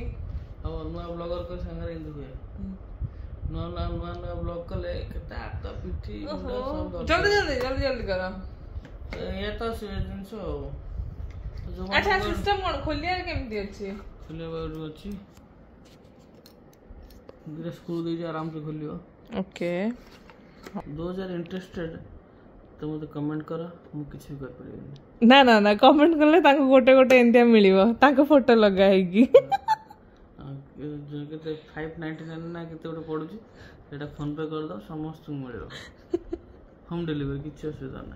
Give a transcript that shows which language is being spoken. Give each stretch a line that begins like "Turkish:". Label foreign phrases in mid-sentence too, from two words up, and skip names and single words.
Odia: ଆଉ ନୂଆ ବ୍ଲଗର ସାଙ୍ଗରେ ଏମିତି ହୁଏ, ନୂଆ ବ୍ଲଗ କଲେ କେତେ ହାତ ପିଠି ଜଲ୍ଦି କର। ଏଇଆ ତ ସେ ଜିନିଷ ଆଉ। ଆଚ୍ଛା ସିଷ୍ଟମ କଣ ଖୋଲିବାର କେମିତି ଅଛି? ଖୋଲିବା ଅଛି, ଦୁଇଟା ସ୍କ୍ରୁ ଦେଇଛି ଆରାମସେ ଖୋଲିବ। ଓକେ,
English: those are interested
Odia: ତ ମୋତେ କମେଣ୍ଟ କର, ମୁଁ କିଛି ବି କରିପାରିବିନି। ନା କମେଣ୍ଟ କଲେ ତାଙ୍କୁ ଗୋଟେ ଏମିତିଆ ମିଳିବ, ତାଙ୍କ ଫଟୋ ଲଗା ହେଇକି। କେତେ 599 ନା କେତେ ଗୋଟେ ପଡୁଛି, ସେଇଟା ଫୋନ ପେ କରିଦବ, ସମସ୍ତଙ୍କୁ ମିଳିବ ହୋମ୍ ଡେଲିଭରି, କିଛି ଅସୁବିଧା ନାହିଁ।